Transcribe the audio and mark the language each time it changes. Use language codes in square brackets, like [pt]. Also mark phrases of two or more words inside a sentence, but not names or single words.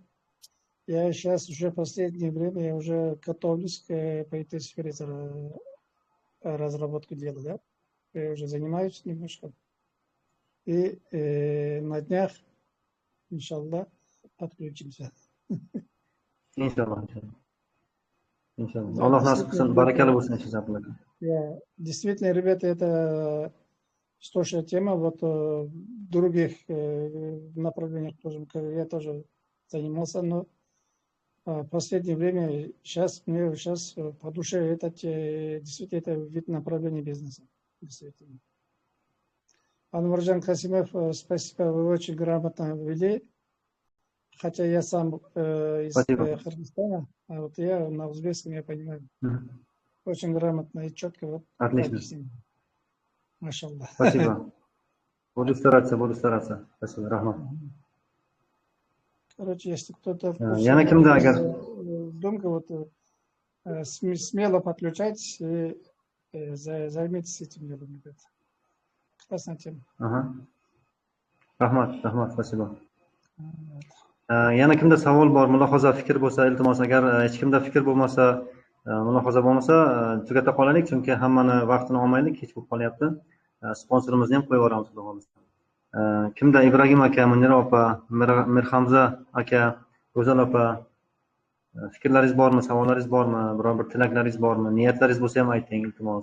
[ru] Я сейчас уже в последнее время я уже готовлюсь по этой сфере разработку дела, да? Я уже занимаюсь немножко. И на днях, иншаллах, подключимся. [uz] Inshaalloh. Alloh nasib qilsin, barakalla bo'lsin inshaalloh. [ru] Действительно, ребята, это сложная тема. Вот в других направлениях тоже, я тоже занимался, но в последнее время сейчас мне по душе это действительно это вид направления бизнеса. Действительно. Анваржан Касимов, спасибо, вы очень грамотно ввели. Хотя я сам из Кыргызстана, а вот я на узбекском я понимаю. Очень грамотно и четко. Вот, отлично. Машаллах. Спасибо. Буду стараться. Спасибо, рахмат. Короче, если кто-то [uz] Yana kimda agar [ru] думка, вот смело подключайтесь и займитесь этим делом, ребята. Классная тема. Rahmat, спасибо. [uz] Yana kimda savol bor, mulohaza, fikr bo'lsa, iltimos, agar hech kimda fikr bo'lmasa, mulohaza bo'lmasa, tugata qolaylik, chunki hammani vaqtini olmaylik, kech bo'lib qolyapti. Sponsorimizni ham qo'yib yuboramiz, xudo xolisa. Kimda Ibragim aka, Munira opa, Mirhamza aka, Go'zal opa, fikrlaringiz bormi, savollaringiz bormi, biror bir tilaklaringiz bormi, niyatlaringiz bo'lsa ham ayting, iltimos.